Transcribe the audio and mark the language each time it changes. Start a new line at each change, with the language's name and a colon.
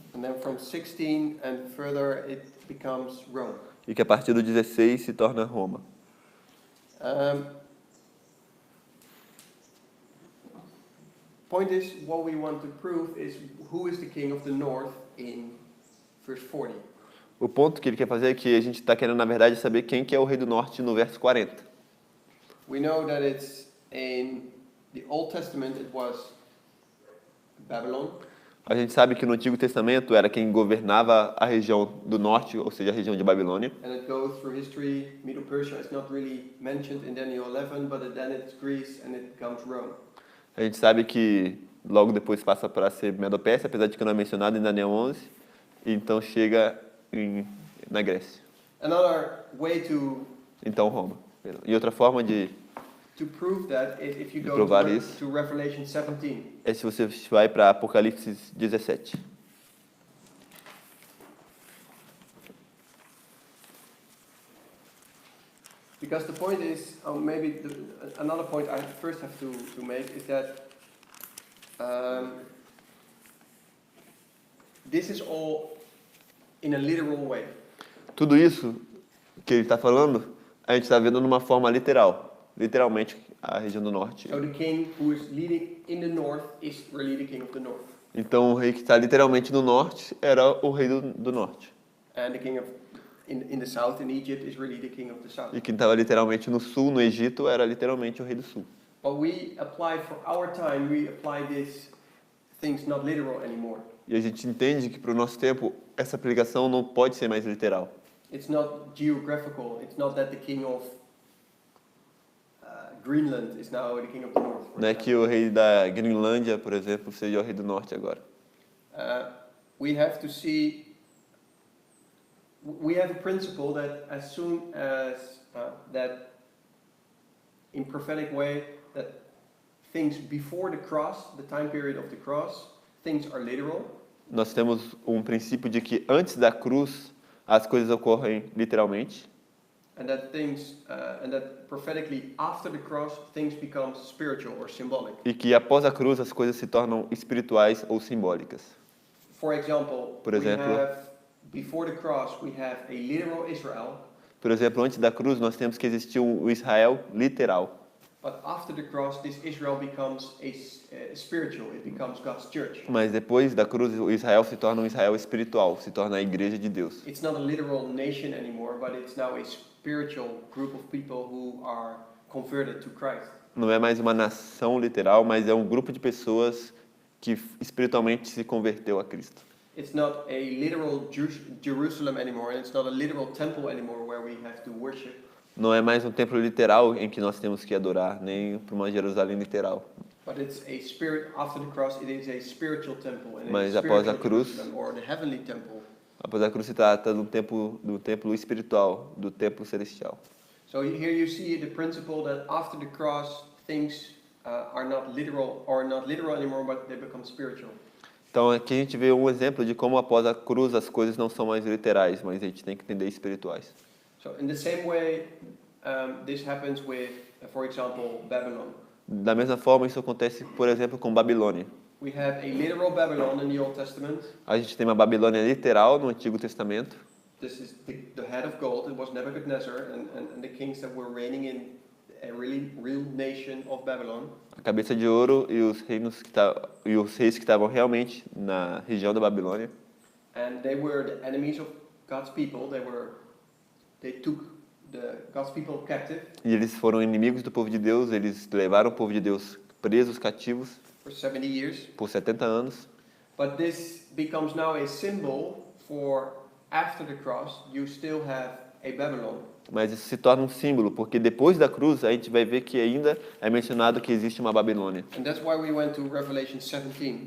English: And then from 16 and further it becomes Rome.
Portuguese: E que a partir do 16 se torna Roma.
English: Point is, what we want to prove is who is the king of the north in verse 40.
Portuguese: O ponto que ele quer fazer é que a gente está querendo, na verdade, saber quem que é o rei do norte no verso 40.
English: We know that it's in the Old Testament it was Babylon,
Portuguese: A gente sabe que no Antigo Testamento era quem governava a região do norte, ou seja, a região de Babilônia.
English: and it goes through history. Medo-Persia is not really mentioned in Daniel 11, but then it's Greece and it becomes Rome.
Portuguese: A gente sabe que logo depois passa para ser Medo-Pérsia, apesar de que não é mencionado em Daniel 11, e então chega na Grécia.
English: Another way to
Portuguese: Então Roma. E outra forma de
English: to prove that, if you go
Portuguese: provar
English: to,
Portuguese: isso.
English: to Revelation 17.
Portuguese: É se você vai para Apocalipse 17.
English: Because the point is, another point I first have to make is that this is all in a literal way.
Portuguese: Tudo isso que ele está falando, a gente está vendo numa forma literal. Literalmente, a região do norte.
English: So the king who is leading in the north is really the king of the north.
Portuguese: Então, o rei que está literalmente no norte era o rei do norte.
English: And the king of in the south, in Egypt, is really the king of the south.
Portuguese: E quem estava literalmente no sul, no Egito, era literalmente o rei do sul.
English: But we apply for our time, we apply these things not literal anymore.
Portuguese: E a gente entende que para o nosso tempo, essa aplicação não pode ser mais literal.
English: It's not geographical. It's not that the king of Greenland is now the king of the north.
Portuguese: Não é que o rei da Groenlândia, por exemplo, seja o rei do norte agora.
English: We have to see. We have a principle that as soon as that, in prophetic way, that things before the cross, the time period of the cross, things are literal.
Portuguese: Nós temos um princípio de que antes da cruz as coisas ocorrem literalmente.
English: And that prophetically after the cross things become spiritual or symbolic.
Portuguese: E que após a cruz as coisas se tornam espirituais ou simbólicas.
English: For example,
Portuguese: Por exemplo,
English: before the cross we have a literal Israel.
Portuguese: Por exemplo, antes da cruz nós temos que existir um Israel literal.
English: But after the cross, this Israel becomes a spiritual. It becomes God's church.
Portuguese: Mas depois da cruz, o Israel se torna um Israel espiritual, se torna a igreja de Deus.
English: It's not a literal nation anymore, but it's now a spiritual group of people who are converted to Christ.
Portuguese: Não é mais uma nação literal, mas é um grupo de pessoas que espiritualmente se converteu a Cristo.
English: It's not a literal Jerusalem anymore, and it's not a literal temple anymore where we have to worship.
Portuguese: Não é mais um templo literal em que nós temos que adorar, nem para uma Jerusalém literal.
English: But it's a spirit after the cross. It is a spiritual temple, and
Portuguese: Mas a após a
English: spiritual
Portuguese: cruz,
English: Jerusalem, or the heavenly temple.
Portuguese: Após a cruz se trata do templo espiritual, do templo celestial.
English: So here you see the principle that after the cross things are not literal anymore, but they become spiritual.
Portuguese: Então aqui a gente vê um exemplo de como após a cruz as coisas não são mais literais, mas a gente tem que entender espirituais.
English: So in the same way, this happens with, for example, Babylon.
Portuguese: Da mesma forma, isso acontece, por exemplo, com Babilônia.
English: We have a literal Babylon in the Old Testament.
Portuguese: A gente tem uma Babilônia literal no Antigo Testamento.
English: This is the head of gold. It was Nebuchadnezzar and the kings that were reigning in a real nation of Babylon.
Portuguese: A cabeça de ouro e os reis que estavam realmente na região da Babilônia.
English: And they were the enemies of God's people. They took God's people captive.
Portuguese: E eles foram inimigos do povo de Deus, eles levaram o povo de Deus presos, cativos,
English: For 70 years.
Portuguese: por 70 anos.
English: But this becomes now a symbol for after the cross, you still have a Babylon.
Portuguese: Mas isso se torna um símbolo, porque depois da cruz a gente vai ver que ainda é mencionado que existe uma Babilônia.
English: And that's why we went to Revelation 17.